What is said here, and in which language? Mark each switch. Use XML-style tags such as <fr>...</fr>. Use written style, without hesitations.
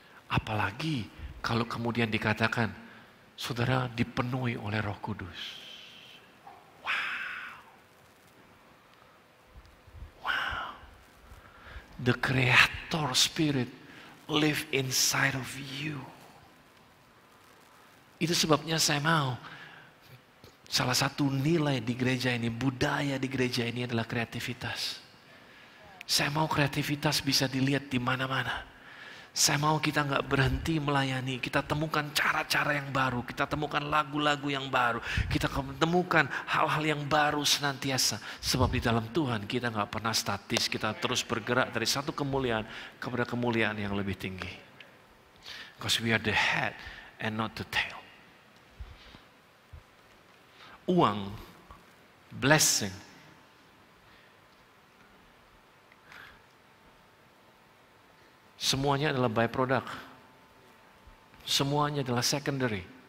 <id>Apalagi kalau kemudian dikatakan saudara dipenuhi oleh Roh Kudus.</id> <en>The Creator Spirit live inside of you.</en> <id>Itu sebabnya saya mau salah satu nilai di gereja ini, budaya di gereja ini adalah kreativitas. Saya mau kreativitas bisa dilihat di mana-mana. Saya mau kita nggak berhenti melayani, kita temukan cara-cara yang baru, kita temukan lagu-lagu yang baru, kita temukan hal-hal yang baru senantiasa. Sebab di dalam Tuhan kita nggak pernah statis, kita terus bergerak dari satu kemuliaan kepada kemuliaan yang lebih tinggi.</id> <en>Because we are the head and not the tail.</en> <id>Uang, blessing, semuanya adalah byproduct. Semuanya adalah secondary.</id>